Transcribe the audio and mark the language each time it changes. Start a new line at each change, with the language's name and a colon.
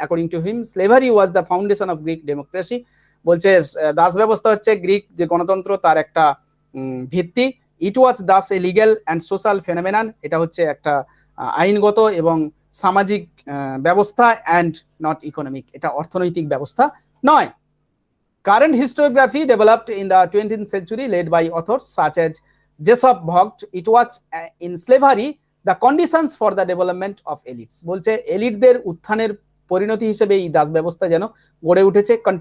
English: According to him, slavery was the foundation of Greek democracy.
Bangla: বলছে দাস ব্যবস্থা হচ্ছে Greek যে গণতন্ত্র তার একটা ভিত্তি।
English: it was দাস a legal and social phenomenon,
Bangla: এটা হচ্ছে একটা আইনগত এবং সামাজিক ব্যবস্থা,
English: and not economic,
Bangla: এটা অর্থনৈতিক ব্যবস্থা নয়।
English: Current historiography developed in the 20th century led by authors such as Jessop Vogt. It was in slavery the conditions for the development of elites.
Bangla: বলছে এলিটদের উত্থানের পরিণতি হিসেবে এই দাস ব্যবস্থা যেন গড়ে উঠেছে।